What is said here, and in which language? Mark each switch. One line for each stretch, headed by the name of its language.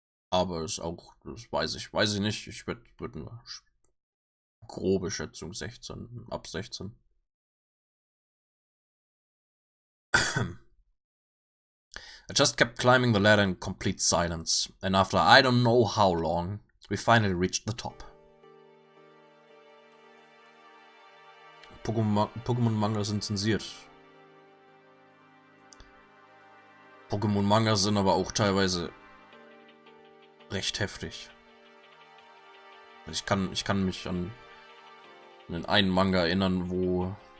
German: Aber ist auch, das weiß ich nicht. Ich würde eine grobe Schätzung 16, ab 16.
English: I just kept climbing the ladder in complete silence, and after I don't know how long, we finally reached the top.
German: Pokémon-Manga sind zensiert. Pokémon-Manga sind aber auch teilweise recht heftig. Ich kann mich an den einen Manga erinnern, wo...